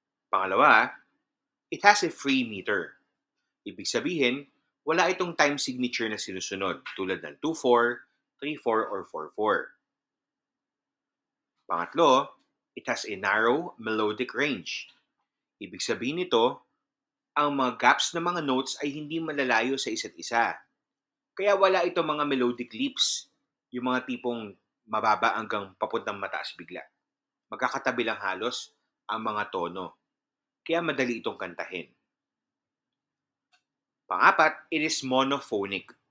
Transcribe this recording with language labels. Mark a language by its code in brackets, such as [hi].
[tl] Pangalawa, [en] it has a free meter. [tl] Ibig sabihin, wala itong time signature na sinusunod tulad ng 2/4, 3/4, or 4/4. Pangatlo, [en] it has a narrow melodic range. [tl] Ibig sabihin nito, ang mga gaps ng mga notes ay hindi malalayo sa isa't isa. Kaya wala itong mga melodic leaps, yung mga tipong mababa hanggang papuntang mataas bigla. Magkakatabi lang halos ang mga tono. Kaya madali itong kantahin. Pangapat, [en] it is monophonic.